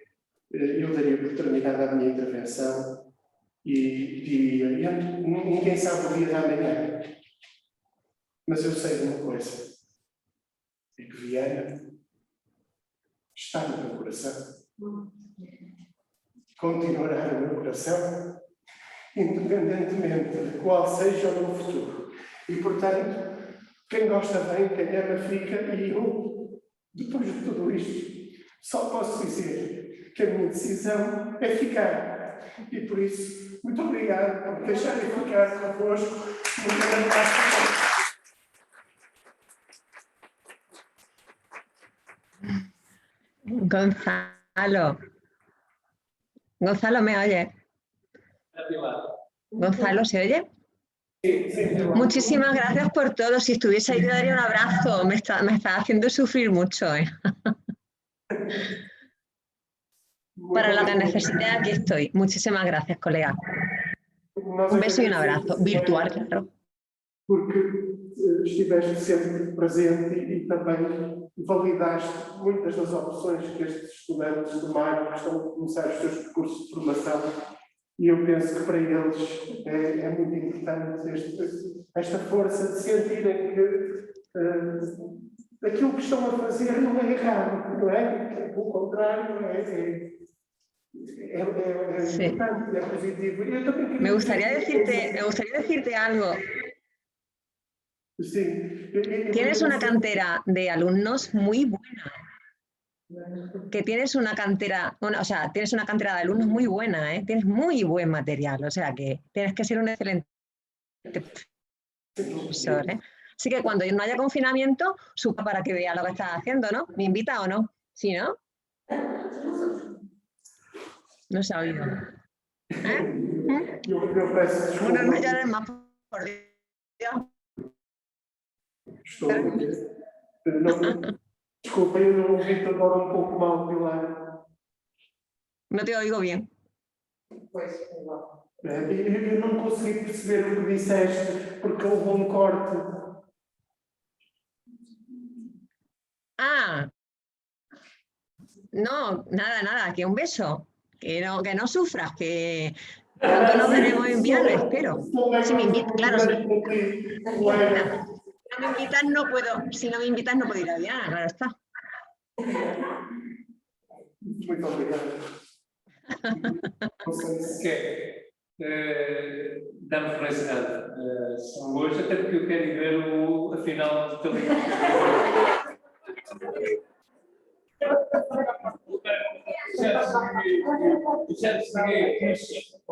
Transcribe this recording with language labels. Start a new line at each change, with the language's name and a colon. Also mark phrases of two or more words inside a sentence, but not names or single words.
Portuguese: Eu daria por terminada a minha intervenção e diria, ninguém sabe o dia da manhã, mas eu sei de uma coisa, é que Viana está no meu coração, continuará no meu coração, independentemente de qual seja o meu futuro. E, portanto, quem gosta bem, quem ama fica, e eu, depois de tudo isto, só posso dizer que a minha decisão é ficar. E por isso, muito obrigado por me deixarem ficar convosco.
Spanish: Gonzalo, ¿me oye? Gonzalo, ¿se oye? Muchísimas gracias por todo. Si estuviese ahí te daría un abrazo. Me está haciendo sufrir mucho, ¿eh? Para lo que necesite, aquí estoy. Muchísimas gracias, colega. Un beso y un abrazo. Virtual, claro.
Portuguese: Porque estiveste sempre presente e também validaste muitas das opções que estes estudantes tomaram, que estão a começar os seus percursos de formação, e eu penso que para eles é muito importante esta força de sentirem que aquilo que estão a fazer não é errado, não é? Pelo contrário, é importante, é positivo.
Spanish: Me gustaría decirte algo. Sí. Tienes una cantera de alumnos muy buena. que tienes una cantera, o sea, tienes una cantera de alumnos muy buena, ¿eh? Tienes muy buen material, o sea que tienes que ser un excelente profesor, ¿eh? Así que cuando no haya confinamiento, suba para que vea lo que estás haciendo, ¿no? ¿Me invita o no? ¿Sí, no? No se ha oído. ¿Eh?
Portuguese: Eu peço desculpa.
Spanish: Unos mayores más, por Dios.
Portuguese: Estou a ver. Desculpa, eu não ouvi agora um pouco mal, Pilar.
Spanish: No te oigo bien.
Portuguese: Eu não consegui perceber o que disseste, porque houve um corte.
Spanish: Ah, no, nada, que un beso. Que no sufras, que pronto nos veremos en viernes, espero. Si me invitas, claro, si no me invitas no puedo, si no me invitas no puedo ir a Viana, claro está.
Portuguese: Muito obrigado. Dá-me felicidade são hoje, até porque eu quero ir ver a final de televisão. Já cheguei aqui.